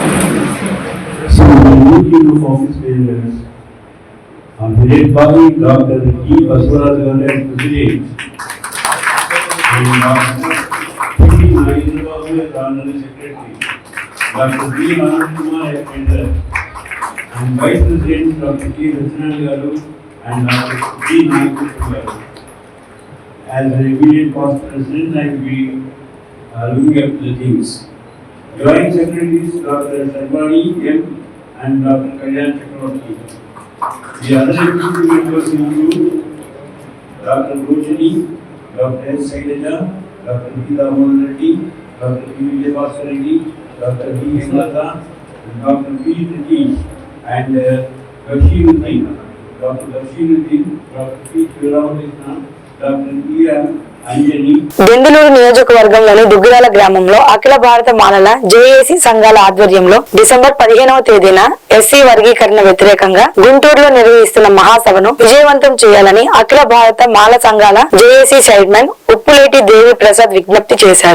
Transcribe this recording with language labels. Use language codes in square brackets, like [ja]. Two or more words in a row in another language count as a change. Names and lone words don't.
[en] Doctor E Basavaraju garu Secretary, Doctor B Anand Kumar and Vice President Dr. K. Rajnal Garu and Dr. G. Naikupur Garu. As the immediate past President, I will be looking at the things. Joint Secretaries Dr. Sarvani M. and Dr. Kalyan Chakravarti. The other executive members include Dr. Roshini, Dr. S. Sailaja, Dr. Geeta Mohan Reddy, Dr. P. Vijayabhaswar Reddy, Dr. B. Hemlata, and Dr. P. Pratish, and Bashiruddin, Dr. Bashiruddin, Dr. P. Ramakrishna, Dr. P. Anjani. [te] దెందులూరు నియోజకవర్గంలోని దుగ్గిరాల గ్రామంలో అఖిల భారత మాలల జేఏసీ సంఘాల ఆధ్వర్యంలో డిసెంబర్ 15వ తేదీన ఎస్సీ వర్గీకరణ వ్యతిరేకంగా గుంటూరులో నిర్వహిస్తున్న మహాసభను విజయవంతం చేయాలని అఖిల భారత మాల సంఘాల జేఏసీ చైర్మన్ ఉప్పులేటి దేవి ప్రసాద్ విజ్ఞప్తి చేశారు.